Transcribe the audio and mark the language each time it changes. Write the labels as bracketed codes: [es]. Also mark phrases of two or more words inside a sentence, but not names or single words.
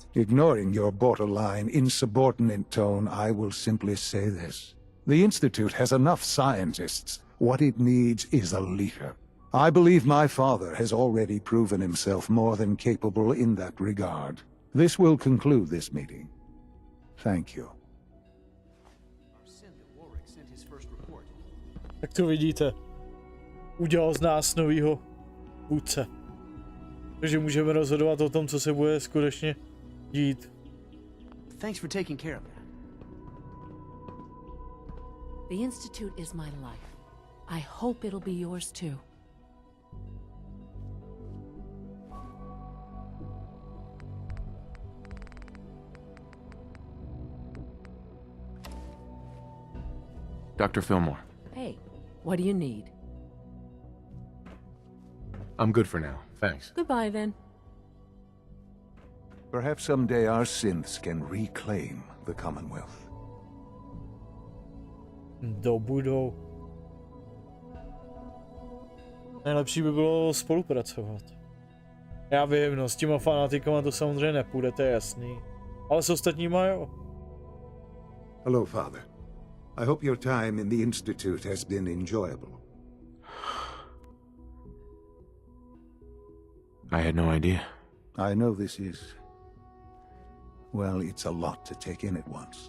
[en] Ignoring your borderline, insubordinate tone, I will simply say this. The Institute has enough scientists. What it needs is a leader. I believe my father has already proven himself more than capable in that regard. This will conclude this meeting. Thank you. [cs] Tak to vidíte. Udělal z nás novýho vůdce. Takže můžeme rozhodovat o tom, co se bude skutečně dít. [en] Thanks for taking care of that. The Institute is my life. I hope it'll be yours too. Dr. Fillmore. Hey, what do you need? I'm good for now, thanks. Goodbye then. Perhaps someday our synths can reclaim the Commonwealth. [cs] Budou. Nejlepší by bylo spolupracovat. Já vím, no, s těma fanatikama to samozřejmě nepůjde, to je jasný. Ale s ostatníma jo. [en] Hello, Father. I hope your time in the Institute has been enjoyable. I had no idea. I know this is... well, it's a lot to take in at once.